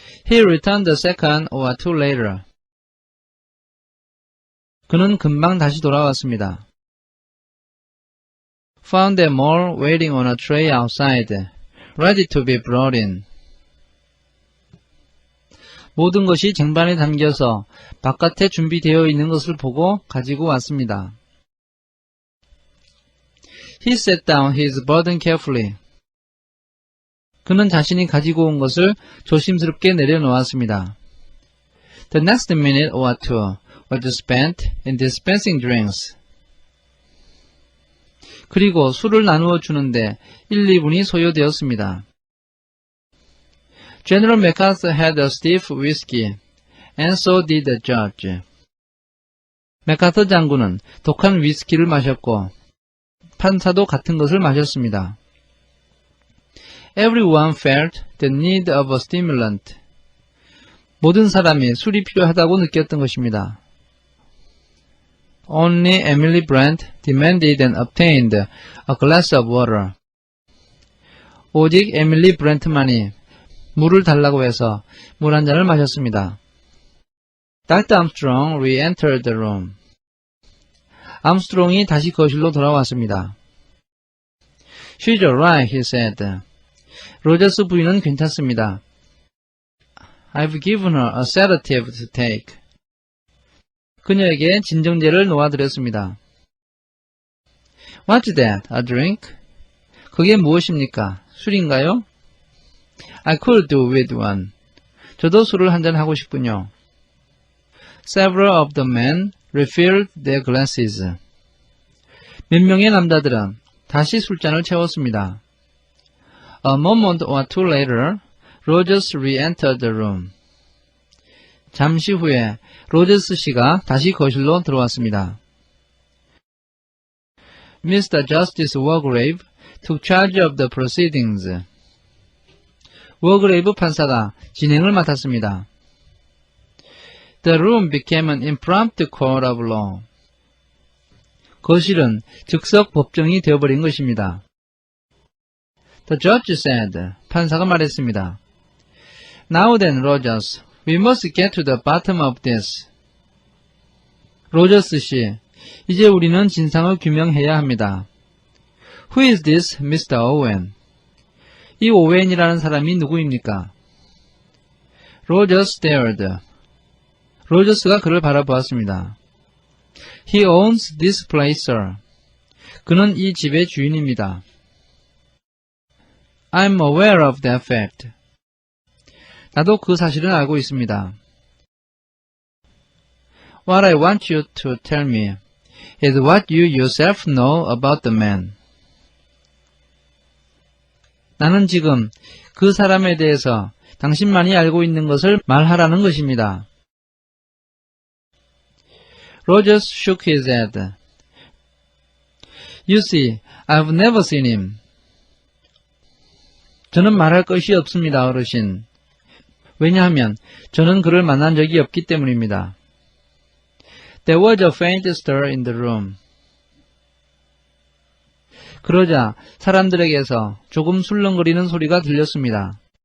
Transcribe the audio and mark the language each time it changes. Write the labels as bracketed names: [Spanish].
[English] He returned the second or two later. [Korean] 그는 금방 다시 돌아왔습니다. [English] Found them all waiting on a tray outside, ready to be brought in. [Korean] 모든 것이 쟁반에 담겨서 바깥에 준비되어 있는 것을 보고 가지고 왔습니다. [English] He set down his burden carefully. [Korean] 그는 자신이 가지고 온 것을 조심스럽게 내려놓았습니다. [English] The next minute or two was spent in dispensing drinks. [Korean] 그리고 술을 나누어 주는데 1, 2분이 소요되었습니다. [English] General MacArthur had a stiff whiskey, and so did the judge. [Korean] 맥카터 장군은 독한 위스키를 마셨고 판사도 같은 것을 마셨습니다. [English] Everyone felt the need of a stimulant. [Korean] 모든 사람이 술이 필요하다고 느꼈던 것입니다. [English] Only Emily Brent demanded and obtained a glass of water. [Korean] 오직 에밀리 브렌트만이 물을 달라고 해서 물 한 잔을 마셨습니다. [English] Dr. Armstrong re-entered the room. [Korean] 암스트롱이 다시 거실로 돌아왔습니다. [English] She's alright, he said. [Korean] 로저스 부인은 괜찮습니다. [English] I've given her a sedative to take. [Korean] 그녀에게 진정제를 놓아드렸습니다. [English] What's that? A drink? [Korean] 그게 무엇입니까? 술인가요? [English] I could do with one. [Korean] 저도 술을 한잔 하고 싶군요. [English] Several of the men refilled their glasses. [Korean] 몇 명의 남자들은 다시 술잔을 채웠습니다. [English] A moment or two later, Rogers re-entered the room. [Korean] 잠시 후에 로저스 씨가 다시 거실로 들어왔습니다. [English] Mr. Justice Wargrave took charge of the proceedings. [Korean] 워그레이브 판사가 진행을 맡았습니다. [English] The room became an impromptu court of law. [Korean] 거실은 즉석 법정이 되어버린 것입니다. [English] The judge said, [Korean] 판사가 말했습니다. [English] Now then, Rogers, we must get to the bottom of this. [Korean] 로저스 씨, 이제 우리는 진상을 규명해야 합니다. [English] Who is this Mr. Owen? [Korean] 이 오웬이라는 사람이 누구입니까? [English] Rogers stared. [Korean] 로저스가 그를 바라보았습니다. [English] He owns this place, sir. [Korean] 그는 이 집의 주인입니다. [English] I'm aware of that fact. [Korean] 나도 그 사실은 알고 있습니다. [English] What I want you to tell me is what you yourself know about the man. [Korean] 나는 지금 그 사람에 대해서 당신만이 알고 있는 것을 말하라는 것입니다. [English] Rogers shook his head. You see, I've never seen him. [Korean] 저는 말할 것이 없습니다, 어르신. 왜냐하면 저는 그를 만난 적이 없기 때문입니다. [English] There was a faint stir in the room. [Korean] 그러자 사람들에게서 조금 술렁거리는 소리가 들렸습니다.